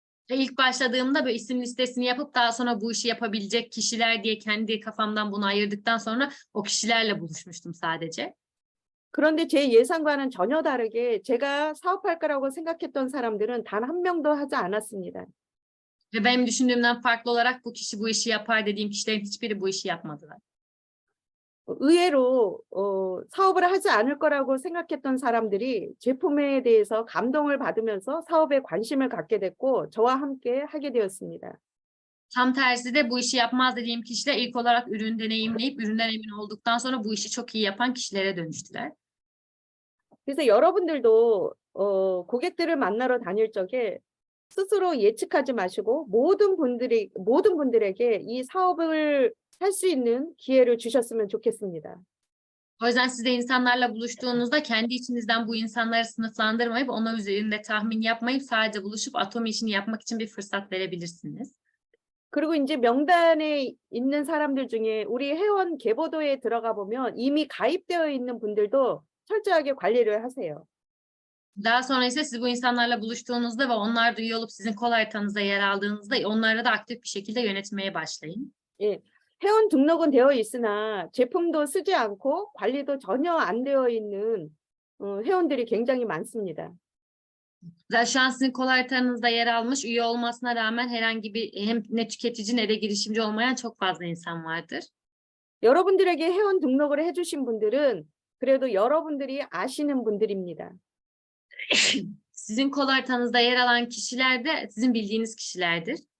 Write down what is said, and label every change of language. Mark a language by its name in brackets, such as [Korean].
[Turkish] Ve ilk başladığımda böyle isim listesini yapıp daha sonra bu işi yapabilecek kişiler diye kendi kafamdan bunu ayırdıktan sonra o kişilerle buluşmuştum sadece. [Korean] 그런데 제 예상과는 전혀 다르게 제가 사업할 거라고 생각했던 사람들은 단 한 명도 하지 않았습니다. [Turkish] Ve benim düşündüğümden farklı olarak bu kişi bu işi yapar dediğim kişilerin hiçbiri bu işi yapmadılar. [Korean] 의외로 사업을 하지 않을 거라고 생각했던 사람들이 제품에 대해서 감동을 받으면서 사업에 관심을 갖게 됐고 저와 함께 하게 되었습니다. [Turkish] Tam tersi de bu işi yapmaz dediğim kişiler ilk olarak ürün deneyimleyip üründen emin olduktan sonra bu işi çok iyi yapan kişilere dönüştüler. [Korean] 그래서 여러분들도 고객들을 만나러 다닐 적에 스스로 예측하지 마시고 모든 분들에게 이 사업을 할 수 있는 기회를 주셨으면 좋겠습니다. [Turkish] O yüzden siz de insanlarla buluştuğunuzda kendi içinizden bu insanları sınıflandırmayıp onlar üzerinde tahmin yapmayıp sadece buluşup atomi işini yapmak için bir fırsat verebilirsiniz. [Korean] 그리고 이제 명단에 있는 사람들 중에 우리 회원 계보도에 들어가 보면 이미 가입되어 있는 분들도 철저하게 관리를 하세요. [Turkish] Daha sonra ise siz bu insanlarla buluştuğunuzda ve onlar da üye olup sizin kol haritanızda yer aldığınızda onları da aktif bir şekilde yönetmeye başlayın. [Korean] 예, 회원 등록은 되어 있으나 제품도 쓰지 않고 관리도 전혀 안 되어 있는 회원들이 굉장히 많습니다. [Turkish] Zaten şu an sizin kol haritanızda yer almış, üye olmasına rağmen herhangi bir hem ne tüketici ne de girişimci olmayan çok fazla insan vardır. [Korean] 여러분들에게 회원 등록을 해주신 분들은 그래도 여러분들이 아시는 분들입니다. [Turkish] Sizin kol haritanızda yer alan kişiler de sizin bildiğiniz kişilerdir.